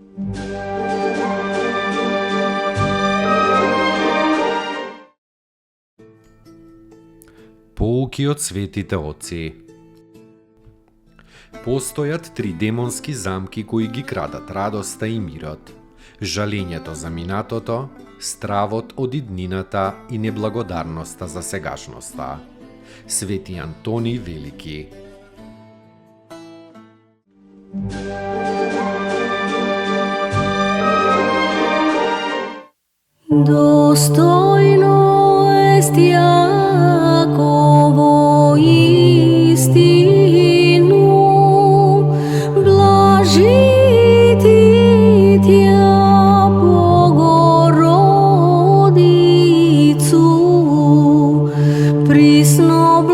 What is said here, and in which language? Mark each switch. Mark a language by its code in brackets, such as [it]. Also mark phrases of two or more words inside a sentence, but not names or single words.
[mk] Поуки од светите отци. Постојат 3 демонски замки кои ги крадат радоста и мирот, жалењето за минатото, стравот од иднината и неблагодарноста за сегашноста. Свети Антоний Велики. [cu] Достойно est Јаково истину, блажити Тја Богородицу, присно